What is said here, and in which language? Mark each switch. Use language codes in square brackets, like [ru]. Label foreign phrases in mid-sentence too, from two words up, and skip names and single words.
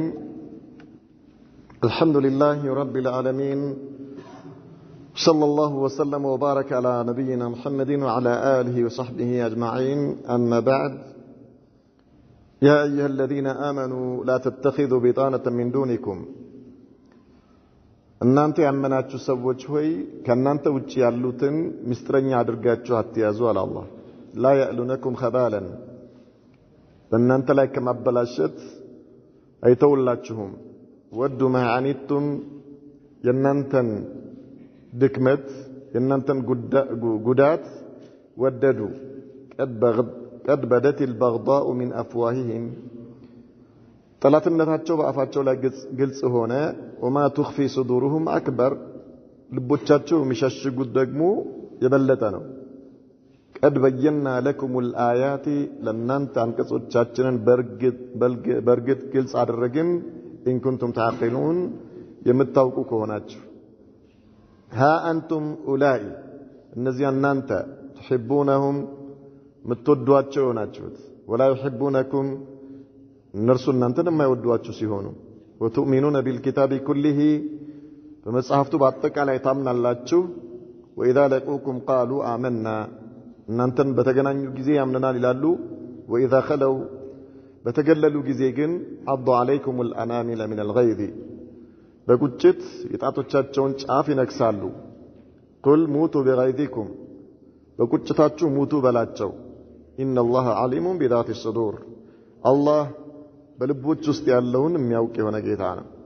[ar] الحمد لله رب العالمين، صلى الله وسلم وبارك على نبينا محمد وعلى آله وصحبه أجمعين. أما بعد، يا أيها الذين آمنوا لا تتخذوا بطانة من دونكم. [am] እናንተ ያመናችሁ ሰዎች ሆይ ከናንተ ውጪ ያሉትን ምስጥረኛ አድርጋችሁ አትያዙ አለ አላህ። [ar] لا يألونكم خبالا፣ [am] በእናንተ ላይ ከማበላሸት አይተውላችሁም። [ar] ودوا ما عنتم፣ [am] የናንተን ድክመት የናንተን ጉዳት ወደዱ። [ar] قد بدت البغضاء من أفواههم፣ [am] ጠላትነታቸው በአፋቸው ላይ ግልጽ ሆነ። [ar] وما تخفي صدورهم أكبر፣ [am] ልቦቻቸው የሚሸሽጉት ደግሞ የበለጠ ነው። [ar] قد بينا لكم الآيات፣ [am] ለእናንተ አንቀጾቻችንን በርግጥ ግልጽ አደረግን። [ar] إن كنتم تعقلون፣ [am] የምታውቁ ከሆናችሁ። [ar] ها أنتم أولئك، [am] እነዚያ እናንተ تحبونهم ምትወዷቸው ናችሁት። [ar] ولا يحبونكم፣ [am] እነርሱ እናንተን የማይወዷችሁ ሲሆኑ። وتؤمنون [ar] بالكتاب كله፣ [am] በመጽሐፍቱ በአጠቃላይ ታምናላችሁ። [ar] وإذا لقوكم قالوا آمنا، [am] እናንተን በተገናኙ ጊዜ ያምነናል ይላሉ። [ar] وإذا خلوا፣ [am] በተገለሉ ጊዜ ግን [ar] عضوا عليكم الأنامل من الغيظ፣ [am] በቁጭት የጣቶቻቸውን ጫፍ ይነክሳሉ። [ar] قل موتوا بغيظكم፣ [am] በቁጭታችሁ ሙቱ በላቸው። [ar] إن الله عليم بذات الصدور፣ [am] አላህ በልቦች ውስጥ ያለውን የሚያውቅ የሆነ ጌታ ነው።